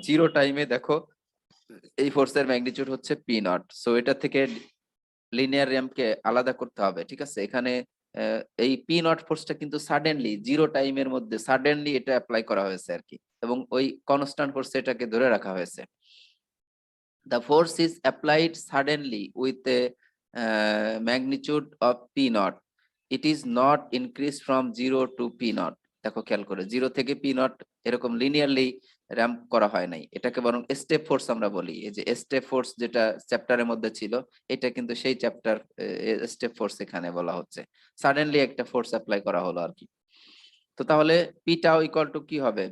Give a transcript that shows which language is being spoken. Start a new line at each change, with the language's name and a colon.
Bangla: Zero টাইমে দেখো এই ফোর্সের ম্যাগনিটিউড হচ্ছে পি নট। সো এটা থেকে লিনিয়ার র্যাম্পকে আলাদা করতে হবে, ঠিক আছে? এখানে এই পি নট ফোর্সটা কিন্তু সাডেনলি জিরো টাইমের মধ্যে সাডেনলি এটা অ্যাপ্লাই করা হয়েছে আর কি, এবং ওই কনস্ট্যান্ট ফোর্স এটাকে ধরে রাখা হয়েছে।
English: The force is applied suddenly with a magnitude of P naught. It is not increased from 0 to P naught.
Bangla: দেখো খেয়াল করে জিরো থেকে পি নট এরকম লিনিয়ারলি র‍্যাম্প করা হয় নাই। এটাকে বরং স্টেপ ফোর্স আমরা বলি। এই যে স্টেপ ফোর্স যেটা চ্যাপ্টারের মধ্যে ছিল, এটা কিন্তু সেই চ্যাপ্টার স্টেপ ফোর্স এখানে বলা হচ্ছে। সাডেনলি একটা ফোর্স এপ্লাই করা হলো আরকি। তো তাহলে পি টাউ ইকুয়াল টু কি হবে?